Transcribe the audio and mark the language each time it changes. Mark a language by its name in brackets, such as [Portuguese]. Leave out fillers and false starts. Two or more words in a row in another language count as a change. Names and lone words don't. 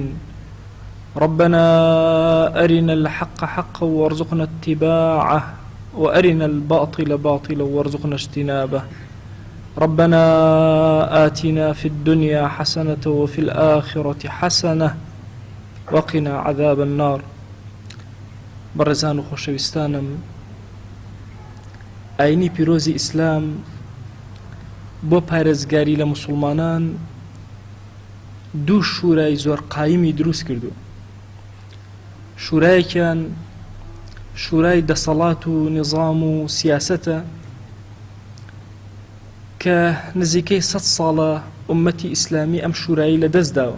[Arabic] ربنا أرنا الحق حقا وارزقنا اتباعه وأرنا الباطل باطلا وارزقنا اجتنابه. ربنا آتنا في الدنيا حسنة وفي الآخرة حسنة وقنا عذاب النار. [Central Kurdish] بەڕێزان و خۆشەویستانم، ئاینی پیرۆزی ئیسلام بۆ پارێزگاری لە موسڵمانان دوو شورای زۆر قایمی دروست کردو. شورایەکیان شورای دەسەڵات و نظام و سیاسەتە کە نزیکەی 100 ساڵە ئومەتی ئیسلامی ئەم شورایی لە دەست داوە.